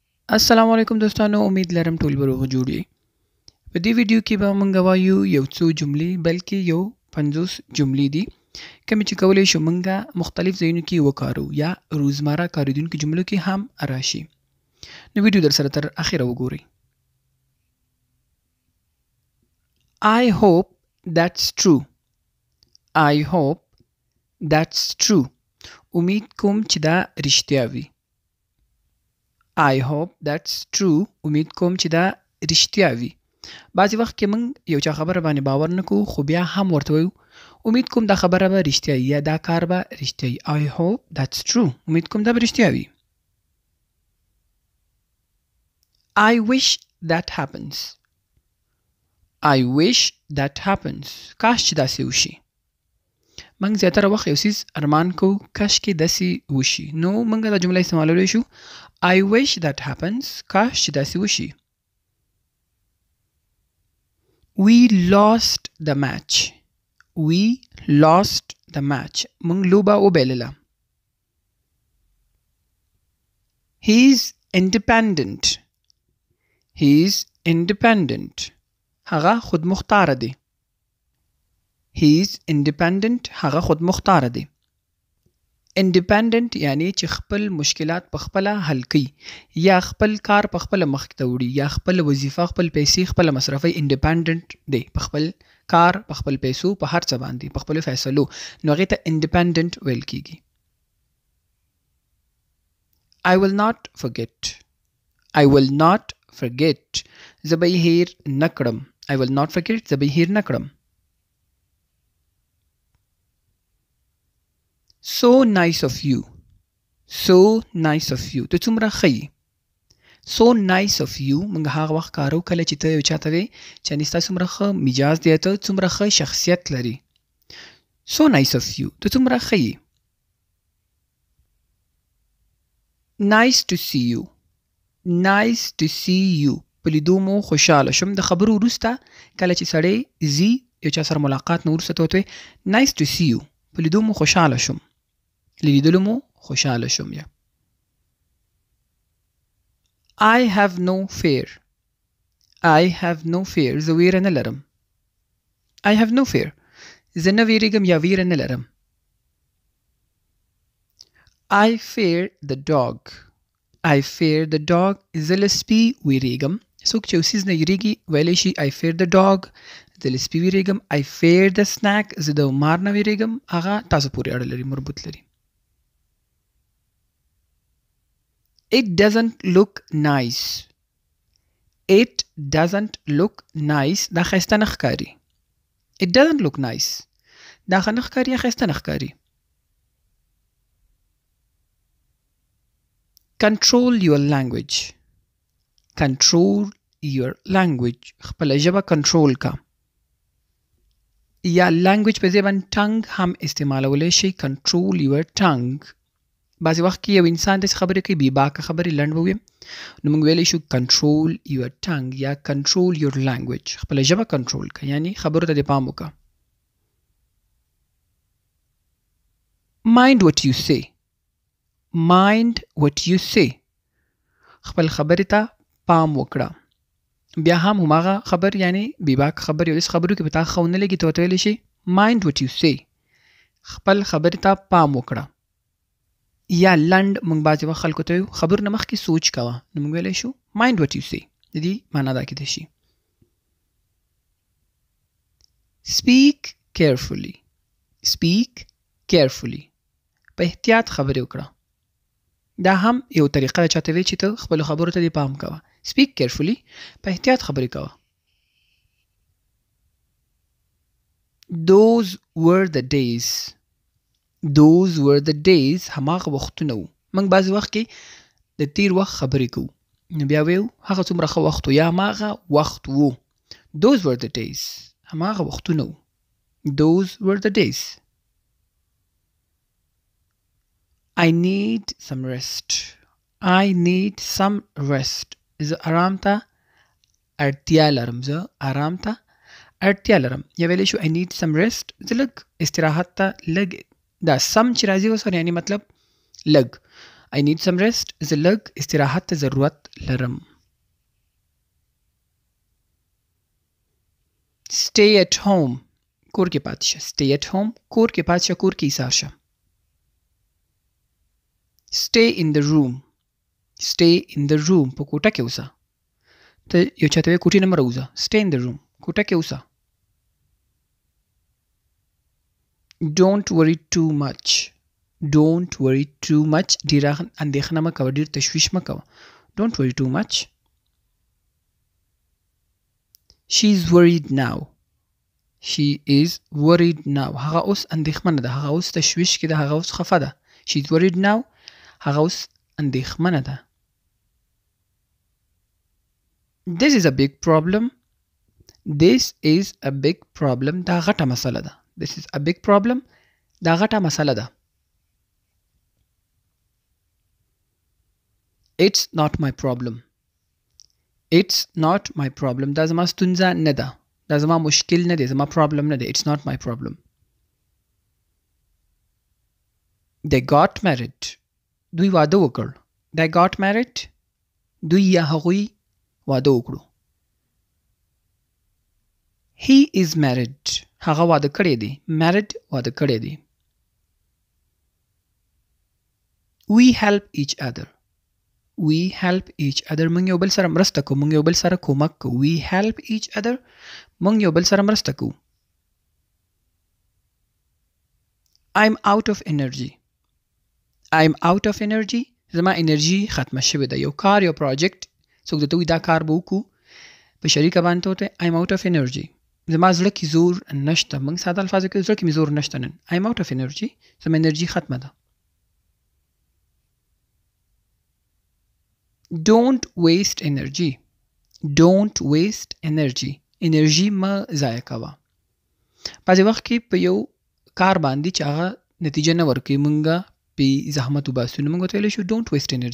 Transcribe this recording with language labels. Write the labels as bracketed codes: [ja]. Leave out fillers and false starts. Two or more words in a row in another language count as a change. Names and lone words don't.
[ps] السلام علیکم دوستانو، امید لرم ټول به روغ جوړ یئ. په دې ویډیو کې به موږ وایو یو څو جملې بلکې یو 50 جملې دي کومې چې کولی شو موږ مختلف ځایونو کې وکارو یا روزمره کارېدونکو جملو کې هم راشي. نو ویډیو در سره تر اخره وګورئ. [en] I hope that's true. I hope that's true. [ps] امید کوم چې دا رښتیا وي. [en] I hope that's true. [ps] امید کوم چې دا رښتیا وي. بعضې وخت کې موږ یو چا خبره باندې باور نه کوو خو بیا هم ورته وایو امید کوم دا خبره به رښتیا وي یا دا کار به رښتیا وي. [en] I hope that's true. [ps] امید کوم دا به رښتیا وي. [en] I wish that happens. I wish that happens. [ps] کاش چې داسې وشي. موږ زیاتره وخت یو څیز ارمان کوو کاش کې داسې وشي. نو موږ دا جمله استعمالولی شو [en] I wish that happens. [ps] کاش چې داسې وشي. [en] We lost the match. We lost the match. [ps] موږ لوبه وبایلله. [en] He's independent. He's independent. [ps] هغه خود مختاره دی. [en] He's independent. [ps] هغه خود مختاره دی. independent یعنی چې خپل مشکلات په خپله حل کوي یا خپل کار په خپله مخکې ته وړي یا خپل وظیفه خپل پیسې خپله مصرفوي. independent دی په خپل کار په خپل پیسو په هر څه باندې په خپلو فیصلو. نو هغې ته independent ویل کیږي. [en] I will not forget. I will not forget. [ps] زه به یې هیر نه کړم. [en] I will not forget. [ps] زه به یې هیر نه کړم. [en] So nice of you. So nice of you. [ps] ته څومره ښه یې. [en] So nice of you [ps] موږ هغه وخت کارو کله چې ته یو چا ته وایې چې یعنې ستا څومره ښه مجاز دی ته څومره ښه شخصیت لري. [en] So nice of you. [ps] ته څومره ښه یې. [en] Nice to see you. Nice to see you. [ps] په لیدو مو خوشحاله شوم. د خبرو وروسته کله چې سړی ځي یو چا سره ملاقات نه وروسته ته ورته وایې [en] Nice to see you. [ps] په لیدو مو خوشحاله شوم. لیدلو مو خوشحاله شوم یا [en] I have no fear. I have no fear. [ps] زه ویره نه لرم. [en] I have no fear. [ps] زه نه ویریږم یا ویره نه لرم. [en] I fear the dog. I fear the dog. [ps] زه له سپي ویریږم. څوک چې یو څیز نه یریږي ویلی شي [en] I fear the dog. [ps] زه له سپي ویریږم. [en] I fear the snack. [ps] زه د مار نه ویریږم. هغه تاسو پورې اړه لري مربوط لري. [en] It doesn't look nice. It doesn't look nice. [ps] دا ښایسته نه ښکاري. [en] It doesn't look nice. [ps] دا ښه نه ښکاري یا ښایسته نه ښکاري. [en] Control your language. Control your language. [ps] خپله ژبه کنټرول کا. یا language په ځای باندې tongue هم استعمالولی شي. [en] Control your tongue. [ps] بعضې وخت کې یو انسان داسې خبرې کوي بې باکه خبرې لنډ به ویم نو موږ ویلی شو [en] control your tongue [ps] یا [en] control your language. [ps] خپله ژبه کنټرول کا یعنی خبرو ته دې پام وکړه. [en] Mind what you say. Mind what you say. [ps] خپل خبرې ته پام وکړه. بیا هم هماغه خبر یعنی بې باکه خبر یو داسې خبرو کې به تا ښه ونه لګي ته ورته ویلی شي [en] Mind what you say. [ps] خپل خبرې ته پام وکړه. یا لنډ موږ بعضې وخت خلکو ته وایو خبرو نه مخکې سوچ کوه نو موږ ویلی شو [en] Mind what you say. [ps] د دې معنا دا کیدای شي [en] Speak carefully. Speak carefully. [ps] په احتیاط خبرې وکړه. دا هم یو طریقه ده چاته وایي چې ته خپلو خبرو ته دې پام کوه. [en] Speak carefully. [ps] په احتیاط خبرې کوه. [en] Those were the days. Those were the days. [ps] هماغه وختونه وو. موږ بعضې وخت کې د تیر وخت خبرې کوو نو بیا وایو هغه څومره ښه وخت و یا هماغه وخت وو. [en] Those were the days. [ps] هماغه وختونه وو. [en] Those were the days. I need some rest. I need some rest. [ps] زه آرام ته اړتیا لرم. زه آرام ته اړتیا لرم. یا ویلی شو [en] I need some rest. [ps] زه لږ استراحت ته لږ دا سم چې راځي ورسره یعنی مطلب لږ [en] I need some rest. [ps] زه لږ استراحت ته ضرورت لرم. [en] Stay at home. [ps] کور کې پاتې شه. [en] Stay at home. [ps] کور کې پاتې شه. کور کې ایسار شه. [en] Stay in the room. Stay in the room. [ps] په کوټه کې اوسه. ته یو چاته وایې کوټې نه مه راوځه. [en] Stay in the room. [ps] کوټه کې اوسه. [en] Don't worry too much. Don't worry too much. [ps] ډېره اندېښنه مه کوه. ډېر تشویش مه کوه. [en] Don't worry too much. She's worried now. She is worried now. [ps] هغه اوس اندېښمنه ده. هغه اوس تشویش کې ده. هغه اوس خفه ده. [en] She's worried now. [ps] هغه اوس اندېښمنه ده. [en] This is a big problem. This is a big problem. [ps] دا غټه مسله ده. [en] This is a big problem. [ps] دا غټه مسله ده. [en] It's not my problem. It's not my problem. [ps] دا زما ستونزه نه ده. دا زما مشکل نه دی. زما problem نه دی. [en] It's not my problem. They got married. [ps] دوی واده وکړ. [en] They got married. [ps] دوی یا هغوی واده وکړو. [en] He is married. [ps] هغه واده کړی دی. Married واده کړی دی. [en] We help each other. We help each other. [ps] موږ یو بل سره مرسته کوو. موږ یو بل سره کومک کوو. [en] We help each other. [ps] موږ یو بل سره مرسته کوو. [en] I'm out of energy. I'm out of energy. [ps] زما انرژي ختمه شوې ده. یو کار یو پروجیکټ څوک درته وایي دا کار به وکړو په شریکه باندې ته وایې [en] I'm out of energy. [ps] زما زړه کې زور نشته. موږ ساده الفاظو کې زړه کې مې زور نشته نن. [en] I'm out of energy. [ps] زما انرژي ختمه ده. [en] Don't waste energy. Don't waste energy. [ps] انرژي مه ضایع کوه. بعضې وخت کې په یو کار باندې چې هغه نتیجه نه ورکوي موږ پې زحمت وباسو نو موږ ورته ویلی شو [en] don't waste energy.